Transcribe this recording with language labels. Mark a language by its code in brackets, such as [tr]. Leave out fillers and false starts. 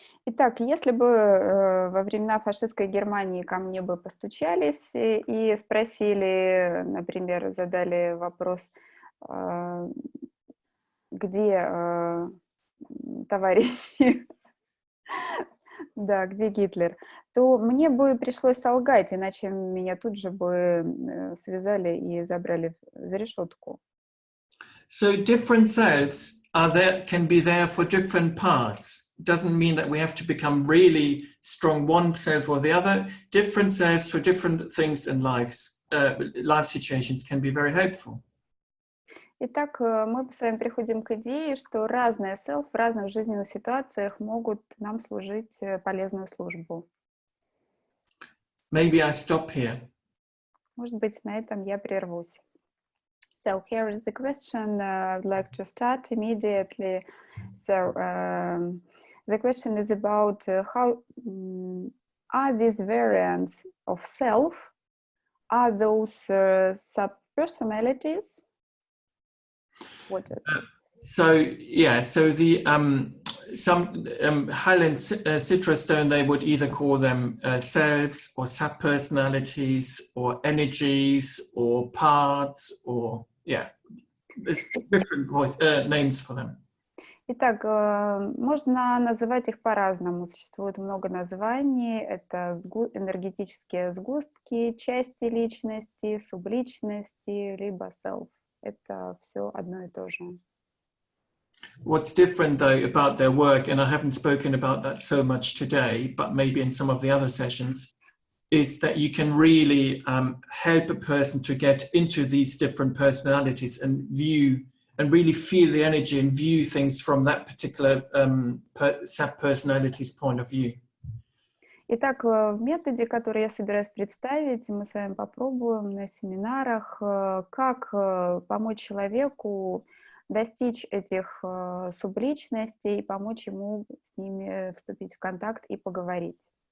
[ru] Итак, если бы во времена фашистской Германии ко мне бы постучались и спросили, например, задали вопрос, где товарищи, да, где Гитлер, то мне бы пришлось солгать, иначе меня тут же бы связали и забрали за решетку. [en] So different selves can be there for different parts. Doesn't mean that we have to become really strong one self or the other. Different selves for different things in life situations can be very helpful. [ru] Итак, мы с вами приходим к идее, что разные self в разных жизненных ситуациях могут нам служить полезную службу. [en] Maybe I stop here. [ru] Может быть, на этом я прервусь. [en] So here is the question. I'd like to start immediately. So the question is about how are these variants of self Are those sub-personalities? What are those? So yeah, so the some Hal and Citra Stone, they would either call them selves or sub-personalities or energies or parts, or yeah, there's different names for them. [ru] Итак, можно называть их по-разному. Существует много названий. Это энергетические сгустки, части личности, субличности, либо self. Это все одно и то же. [en] What's different though about their work, and I haven't spoken about that so much today, but maybe in some of the other sessions, is that you can really help a person to get into these different personalities and view and really feel the energy and view things from that particular sub-personality's point of view. [ru] Итак, в методе, который я собираюсь представить, мы с вами попробуем на семинарах, как помочь человеку достичь этих субличностей и помочь ему с ними вступить в контакт и поговорить.